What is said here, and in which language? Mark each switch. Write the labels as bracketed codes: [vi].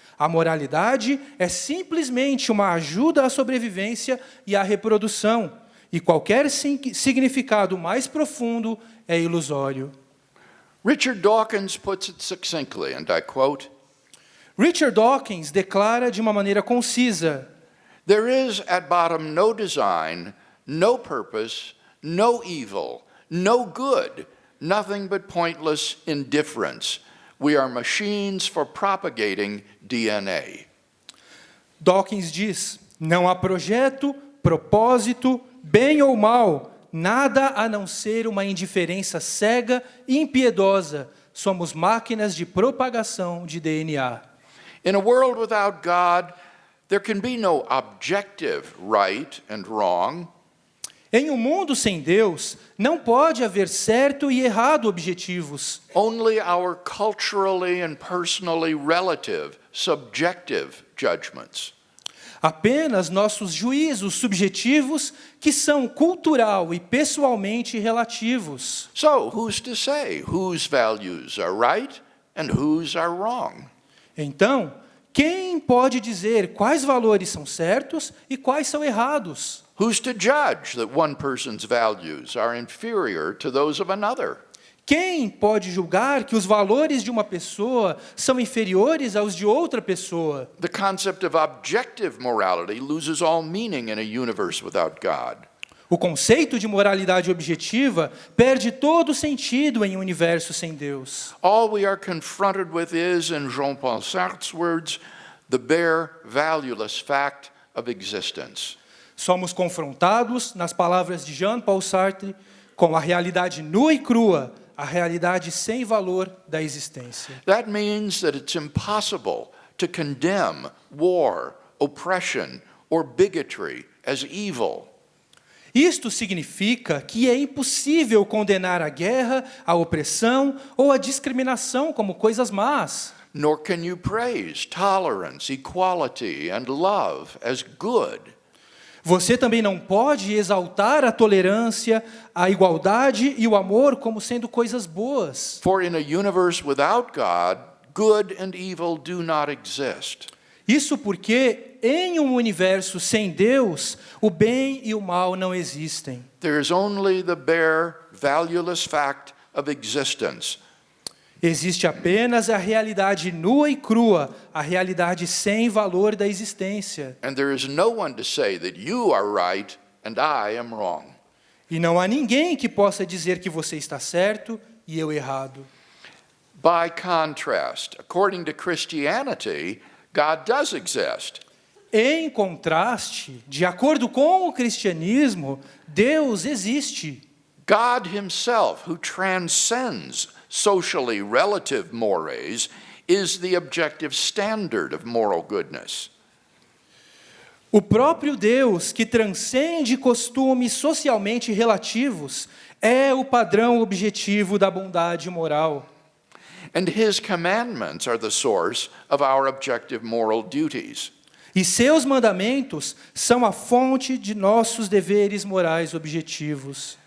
[pt] A moralidade é simplesmente uma ajuda à sobrevivência e à reprodução, e qualquer significado mais profundo é ilusório. [en] Richard Dawkins puts it succinctly, and I quote, [pt] Richard Dawkins declara de uma maneira concisa: [en] "There is at bottom no design, no purpose, no evil, no good, nothing but pointless indifference. We are machines for propagating DNA." [pt] Dawkins diz: não há projeto, propósito, bem ou mal, nada a não ser uma indiferença cega e impiedosa. Somos máquinas de propagação de DNA. [en] In a world without God, there can be no objective right and wrong. [pt] Em um mundo sem Deus, não pode haver certo e errado objetivos. [en] Only our culturally and personally relative, subjective judgments. [pt] Apenas nossos juízos subjetivos, que são cultural e pessoalmente relativos. [en] So, who's to say whose values are right and whose are wrong? [pt] Então, quem pode dizer quais valores são certos e quais são errados? [en] Who's to judge that one person's values are inferior to those of another? [pt] Quem pode julgar que os valores de uma pessoa são inferiores aos de outra pessoa? [en] The concept of objective morality loses all meaning in a universe without God. [pt] O conceito de moralidade objetiva perde todo o sentido em um universo sem Deus. [en] All we are confronted with is, in Jean-Paul Sartre's words, the bare, valueless fact of existence. [pt] Somos confrontados, nas palavras de Jean-Paul Sartre, com a realidade nua e crua, a realidade sem valor da existência. [en] That means that it's impossible to condemn war, oppression, or bigotry as evil. [pt] Isto significa que é impossível condenar a guerra, a opressão ou a discriminação como coisas más. [en] Nor can you praise tolerance, equality, and love as good. [pt] Você também não pode exaltar a tolerância, a igualdade e o amor como sendo coisas boas. [en] For in a universe without God, good and evil do not exist. [pt] Isso porque, em um universo sem Deus, o bem e o mal não existem. [en] There is only the bare, valueless fact of existence. [pt] Existe apenas a realidade nua e crua, a realidade sem valor da existência. [en] And there is no one to say that you are right and I am wrong. [pt] E não há ninguém que possa dizer que você está certo e eu errado. [en] By contrast, according to Christianity, God does exist. [pt] Em contraste, de acordo com o cristianismo, Deus existe. [en] God himself, who transcends socially relative mores, is the objective standard of moral goodness. [pt] O próprio Deus, que transcende costumes socialmente relativos, é o padrão objetivo da bondade moral. [en] And his commandments are the source of our objective moral duties. [pt] E seus mandamentos são a fonte de nossos deveres morais objetivos.